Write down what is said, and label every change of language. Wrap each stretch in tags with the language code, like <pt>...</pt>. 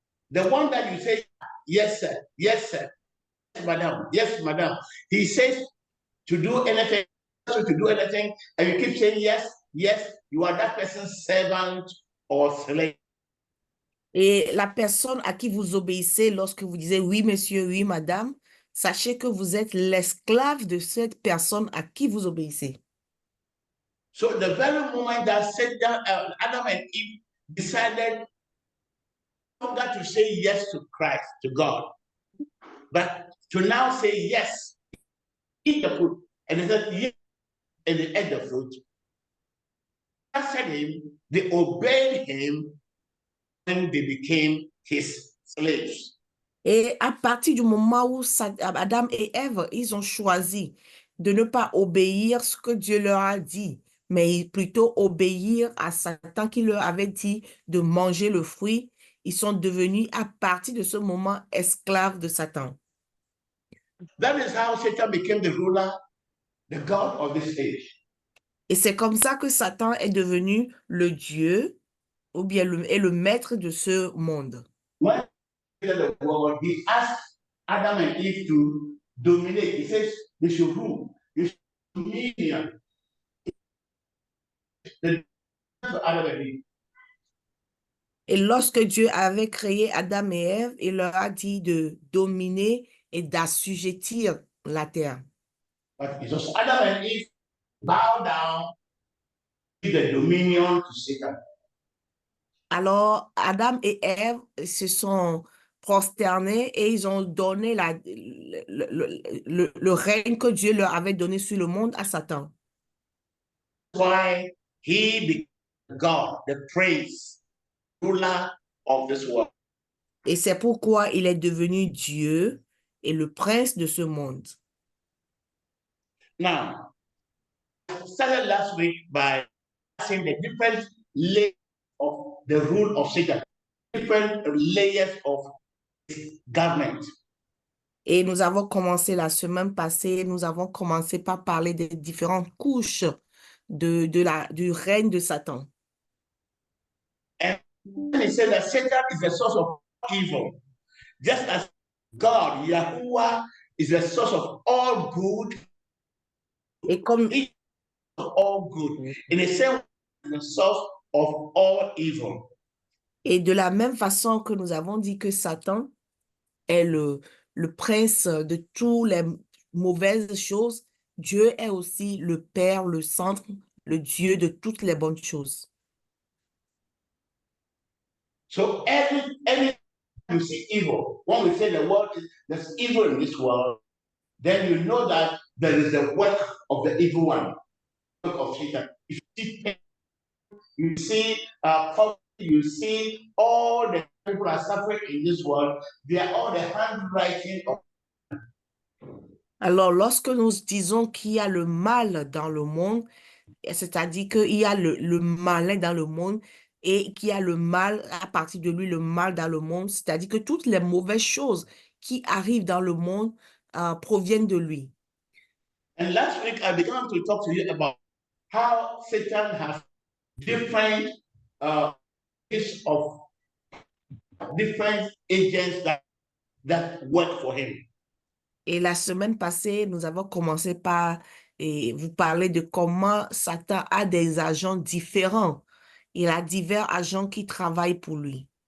<en>The one that you say, yes, sir, yes, sir, yes, madam, yes, madam. He says to do anything, to do anything, and you keep saying yes, yes, you are that person's servant or slave.</en> <fr>Et la personne à qui vous obéissez lorsque vous disiez oui, monsieur, oui, madame, sachez que vous êtes l'esclave de cette personne à qui vous obéissez.</fr> <en>So the very moment that Satan, Adam and Eve decided no longer to say yes to Christ, to God, but to now say yes, eat the fruit, and they said yes, and they ate the fruit. Trusted him, they obeyed him, and they became his slaves.</en> <fr>Et à partir du moment où Adam et Ève, ils ont choisi de ne pas obéir ce que Dieu leur a dit, mais plutôt obéir à Satan qui leur avait dit de manger le fruit, ils sont devenus à partir de ce moment esclaves de Satan.</fr> <en>That is how Satan became the ruler, the God of this age.</en> <fr>Et c'est comme ça que Satan est devenu le Dieu ou bien le maître de ce monde.</fr> <en>When the world, he asked Adam and Eve to dominate. He says they should rule. They should dominion. Adam and Eve.</en> <fr>Et lorsque Dieu avait créé Adam et Ève, il leur a dit de dominer et d'assujettir la terre.</fr> <en>But it was Adam and Eve bow down, give the dominion to Satan.</en> <fr>Alors, Adam et Ève se sont prosternés et ils ont donné le règne que Dieu leur avait donné sur le monde à Satan.</fr> <en>That's why he became God, the prince, ruler of this world.</en> <fr>Et c'est pourquoi il est devenu Dieu et le prince de ce monde.</fr> <en>Now, I started last week by asking the different layers of the rule of Satan, different layers of his government.</en> <fr>Et nous avons commencé la semaine passée, nous avons commencé par parler des différentes couches du règne de Satan.</fr> <en>And he said that Satan is the source of evil, just as God, Yahuwah, is the source of all good.</en> <fr>Et comme,</fr> <en>Of all good, in the same way, the source of all evil.</en> <fr>et de la même façon que nous avons dit que Satan est le prince de toutes les mauvaises choses, Dieu est aussi le Père, le centre, le Dieu de toutes les bonnes choses.</fr> <en>So any you see evil, when we say the world there's evil in this world, then you know that there is a work of the evil one, work of Satan. If you see pain, you see poverty, you see all the people are suffering in this world, they are all the handwriting of.</en> <fr>Alors, lorsque nous disons qu'il y a le mal dans le monde, c'est-à-dire qu'il y a le malin dans le monde et qu'il y a le mal, à partir de lui, le mal dans le monde, c'est-à-dire que toutes les mauvaises choses qui arrivent dans le monde proviennent de lui.</fr> <en>And last week I began to talk to you about how Satan has different of different agents that work for him.</en> <fr>Et la semaine passée, nous avons commencé par vous parler de comment Satan a des agents différents. Il a divers agents qui travaillent pour lui.</fr>